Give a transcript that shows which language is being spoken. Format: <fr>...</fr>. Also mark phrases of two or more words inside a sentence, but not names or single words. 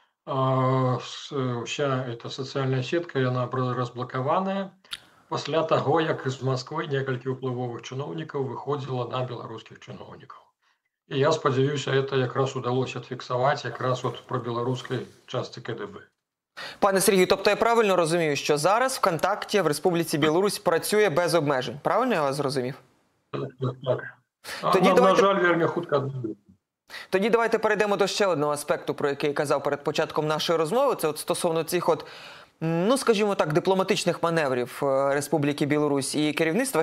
<be>Уся эта сацыяльная сетка, яна разблакаваная пасля таго, як з Масквы некалькі ўплывовых чыноўнікаў выходзіла на беларускіх чыноўнікаў. І я спадзяюся, это якраз удалося фіксаваць якраз пра беларускай частцы КДБ.</be> <uk>Пане Сергію, тобто я правильно розумію, що зараз ВКонтакті в Республіці Білорусь працює без обмежень? Правильно я вас зрозумів?</uk> <be>Так. На жаль, вельми хутка.</be> <uk>Тоді давайте перейдемо до ще одного аспекту, про який я казав перед початком нашої розмови. Це стосовно цих скажімо так, дипломатичних маневрів Республіки Білорусь і керівництва.</uk>